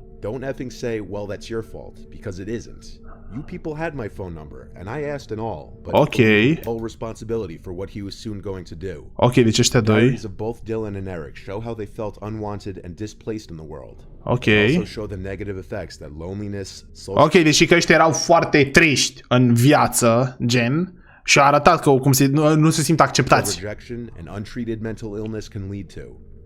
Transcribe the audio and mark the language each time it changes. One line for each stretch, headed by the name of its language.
English: Don't effing say, well, that's your fault, because it isn't. You people had my phone number, and I asked and all, but full responsibility for what he was soon going to do.
Romanian: Ok, deci ăștia doi.
English: Diaries of both Dylan and Eric show how they felt unwanted and displaced in the world. Ok. Also show the negative effects that loneliness,
Romanian: ok, deci că ăștia erau foarte triști în viață, gen, și a arătat că cum nu se simt acceptați.
English: Rejection and untreated mental illness can lead to.